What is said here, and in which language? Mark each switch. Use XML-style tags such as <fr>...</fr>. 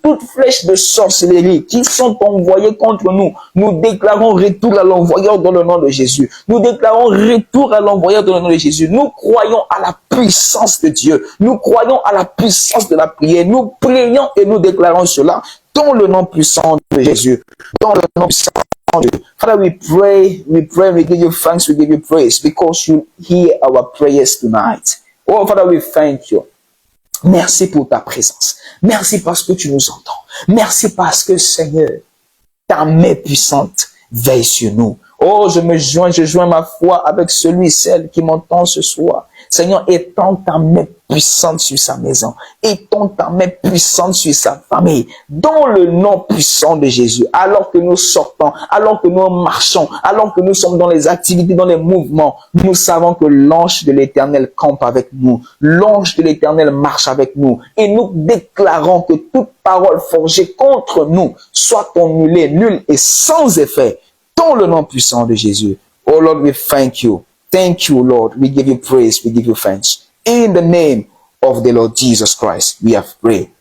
<fr>Toutes flèches de sorcellerie qui sont envoyées contre nous, nous déclarons retour à l'envoyeur dans le nom de Jésus. Nous déclarons retour à l'envoyeur dans le nom de Jésus. Nous croyons à la puissance de Dieu. Nous croyons à la puissance de la prière. Nous prions et nous déclarons cela dans le nom puissant de Jésus. Dans le nom puissant de Dieu.</fr> <en>Father, we pray, we give you thanks, we give you praise because you hear our prayers tonight. Oh, Father, we thank you.</en> <fr>Merci pour ta présence. Merci parce que tu nous entends. Merci parce que, Seigneur, ta main puissante veille sur nous. Oh, je joins ma foi avec celui, celle qui m'entend ce soir. Seigneur, étends ta main puissante sur sa maison. Étends ta main puissante sur sa famille. Dans le nom puissant de Jésus. Alors que nous sortons, alors que nous marchons, alors que nous sommes dans les activités, dans les mouvements, nous savons que l'ange de l'Éternel campe avec nous. L'ange de l'Éternel marche avec nous. Et nous déclarons que toute parole forgée contre nous soit annulée, nulle et sans effet. dans le nom puissant de Jésus.</fr> <en>Oh Lord, we thank you. Thank you, Lord. We give you praise. We give you thanks. In the name of the Lord Jesus Christ, we have prayed.</en>